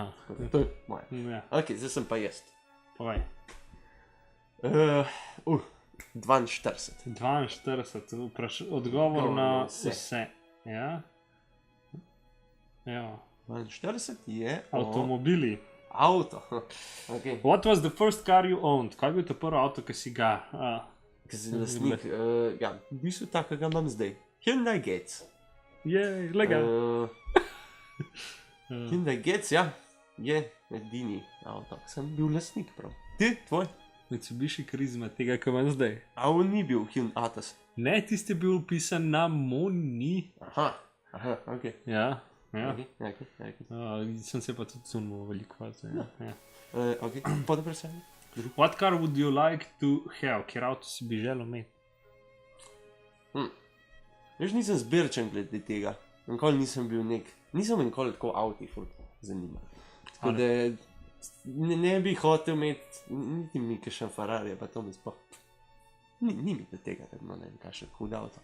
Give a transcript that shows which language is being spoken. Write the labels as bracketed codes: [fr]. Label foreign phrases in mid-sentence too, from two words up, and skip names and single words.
[sl] To je moje. Ok, zdaj sem pa jaz. Povej. 42. Odgovor na vse. Ja. 42 je... Avtomobili. Avto. Okay. [en] What was the first car you owned? [sl] Kaj je bil to prvo avto, ki si ga... Ki si lastnik. Ja, v bistvu takega imam zdaj. Hyundai Getz. Je, lega. Hyundai Getz, ja, je edini avto. Sem bil lastnik prav. Ti, tvoj? Mitsubishi Karizma, tega, ki imam zdaj. A on ni bil Hyundai Atos? Ne, tisti je bil upisan na Moni. Aha, ok. Ja. Ok. Sem se pa tudi zunil veliko vazo. Ok, podvprašanje. [en] What car would you like to have? [sl] Kjer avto si bi želel imeti? Jaz nisem zbirčen glede tega. Nikoli nisem bil nisem nikoli tako avti zanimal. Tako da ne bi hotel imeti, niti mi kakšen Ferrari, pa to mi sploh. Ni mi do tega, da bi imel ne vem kakšen hud avto.